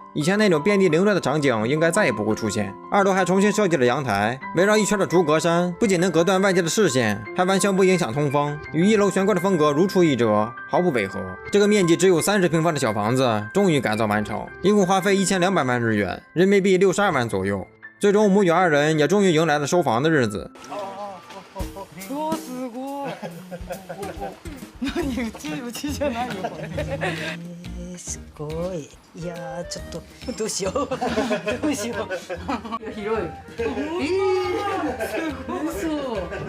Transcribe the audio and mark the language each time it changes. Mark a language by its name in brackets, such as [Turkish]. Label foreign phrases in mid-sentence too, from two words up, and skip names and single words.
[Chinese] 以前那种遍地凌乱的场景应该再也不会出现。2楼还重新设计了阳台，围绕一圈的竹格栅，不仅能隔断外界的视线，还完全不影响通风，与1楼玄关的风格如出一辙，毫不违和。这个面积只有30平方的小房子终于改造完成，一共花费1200万日元，人民币62万左右。最终母女2人也终于迎来了收房的日子。 [Japanese] おーすごい何うちじゃないよこれすごいいやーちょっとどうしようどうしよう広いすごいそう